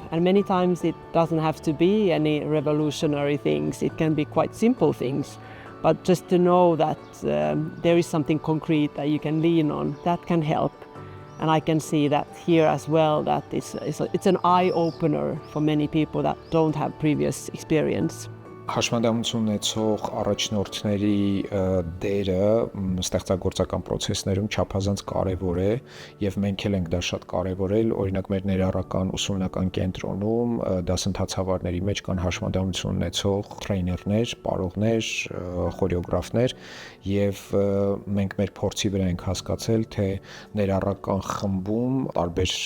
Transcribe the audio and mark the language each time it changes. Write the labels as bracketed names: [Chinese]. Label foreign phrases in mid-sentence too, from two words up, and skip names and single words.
[English] And many times it doesn't have to be any revolutionary things. It can be quite simple things. But just to know that there is something concrete that you can lean on, that can help. And I can see that here as well, that it's an eye-opener for many people that don't have previous experience. [Armenian] Հաշմանդամություն ունեցող առաջնորդների դերը ստեղծագործական process-ներում չափազանց կարևոր է եւ մենք էլ ենք դա շատ կարևորել, օրինակ մեր ներառական ուսումնական կենտրոնում դասընթացավարների մեջ կան հաշմանդամություն ունեցող տրեյներներ, պարողներ, խորեոգրաֆներ եւ մենք մեր փորձի վրա ենք հասկացել, թե ներառական խմբում տարբեր